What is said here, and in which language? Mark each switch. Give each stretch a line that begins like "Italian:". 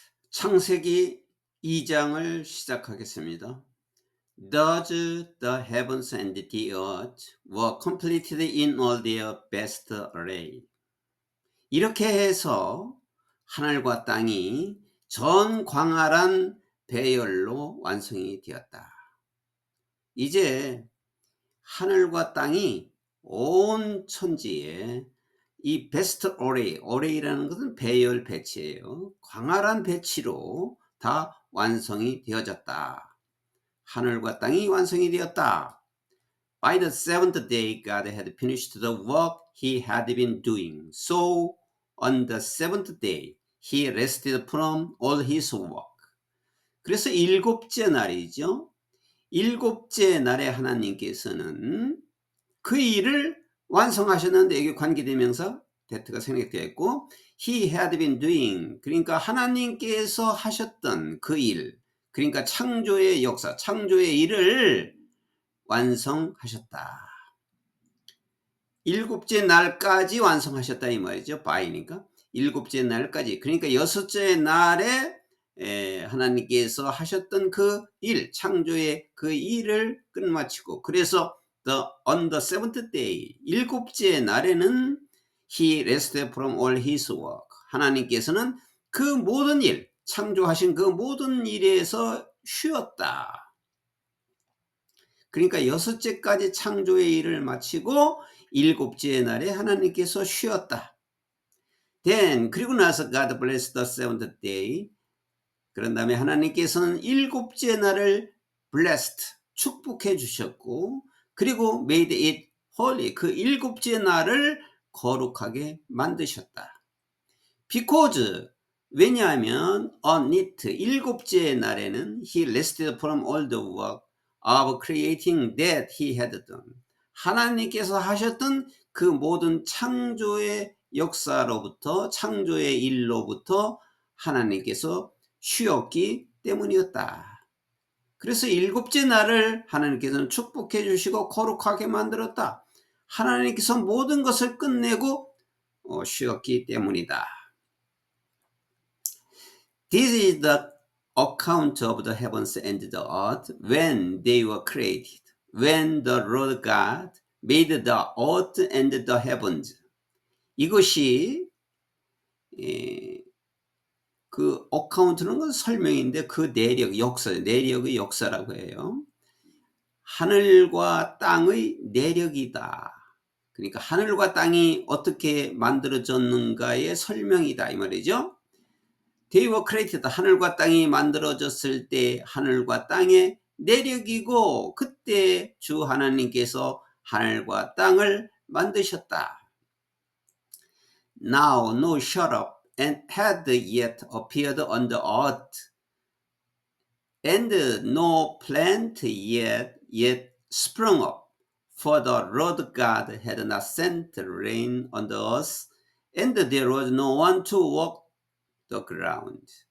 Korean: 창세기 2장을 시작하겠습니다.
English: Thus the heavens and the earth were completed in all their best array.
Korean: 이렇게 해서 하늘과 땅이 전 광활한 배열로 완성이 되었다. 이제 하늘과 땅이 온 천지에 이 베스트 어레이라는 것은 배열 배치예요. 광활한 배치로 다 완성이 되어졌다. 하늘과 땅이 완성이 되었다.
English: By the seventh day God had finished the work he had been doing. So on the seventh day he rested from all his work.
Korean: 그래서 일곱째 날이죠. 일곱째 날에 하나님께서는 그 일을 완성하셨는데, 여기 관계대명사 that가 생략되어 있고
English: he had been doing,
Korean: 그러니까 하나님께서 하셨던 그 일, 그러니까 창조의 역사, 창조의 일을 완성하셨다. 일곱째 날까지 완성하셨다 이 말이죠. by니까 일곱째 날까지, 그러니까 여섯째 날에 하나님께서 하셨던 그 일, 창조의 그 일을 끝마치고, 그래서
English: on the seventh day,
Korean: 일곱째 날에는
English: he rested from all his work.
Korean: 하나님께서는 그 모든 일, 창조하신 그 모든 일에서 쉬었다. 그러니까 여섯째까지 창조의 일을 마치고 일곱째 날에 하나님께서 쉬었다.
English: Then,
Korean: 그리고 나서
English: God blessed the seventh day.
Korean: 그런 다음에 하나님께서는 일곱째 날을 blessed, 축복해 주셨고, 그리고
English: made it holy,
Korean: 그 일곱째 날을 거룩하게 만드셨다.
English: Because,
Korean: 왜냐하면
English: on it,
Korean: 일곱째 날에는
English: he rested from all the work of creating that he had done.
Korean: 하나님께서 하셨던 그 모든 창조의 역사로부터, 창조의 일로부터 하나님께서 쉬었기 때문이었다. 그래서 일곱째 날을 하나님께서는 축복해 주시고 거룩하게 만들었다. 하나님께서 모든 것을 끝내고 쉬었기 때문이다.
English: This is the account of the heavens and the earth when they were created. When the Lord God made the earth and the heavens.
Korean: 이것이 그 어카운트는 건 설명인데, 그 내력, 역사, 내력의 역사라고 해요. 하늘과 땅의 내력이다. 그러니까 하늘과 땅이 어떻게 만들어졌는가의 설명이다 이 말이죠.
English: They were created.
Korean: 하늘과 땅이 만들어졌을 때 하늘과 땅의 내력이고, 그때 주 하나님께서 하늘과 땅을 만드셨다.
English: Now no shrub and had yet appeared on the earth, and no plant yet sprung up, for the Lord God had not sent rain on the earth, and there was no one to walk the ground.